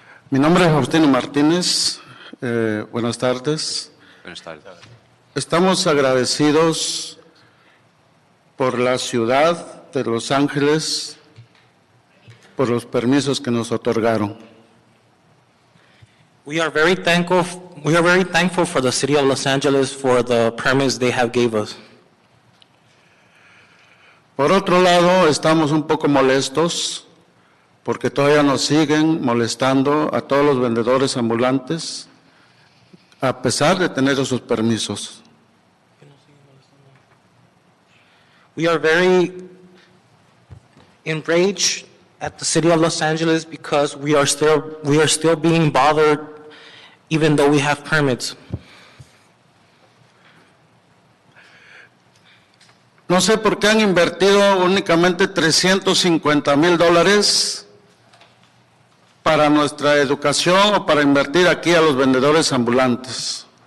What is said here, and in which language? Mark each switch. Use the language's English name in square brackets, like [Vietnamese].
[Spanish] Mi nombre es Faustino Martínez. Buenas tardes. Buenas tardes. Estamos agradecidos por la ciudad de Los Ángeles, por los permisos que nos otorgaron. [English] We are very thankful for the city of Los Angeles for the permits they have gave us. [Spanish] Por otro lado, estamos un poco molestos porque todavía nos siguen molestando a todos los vendedores ambulantes a pesar de tener esos permisos. [English] We are very enraged at the city of Los Angeles because we are still being bothered even though we have permits. [Spanish] No sé por qué han invertido únicamente $350,000 para nuestra educación o para invertir aquí a los vendedores ambulantes.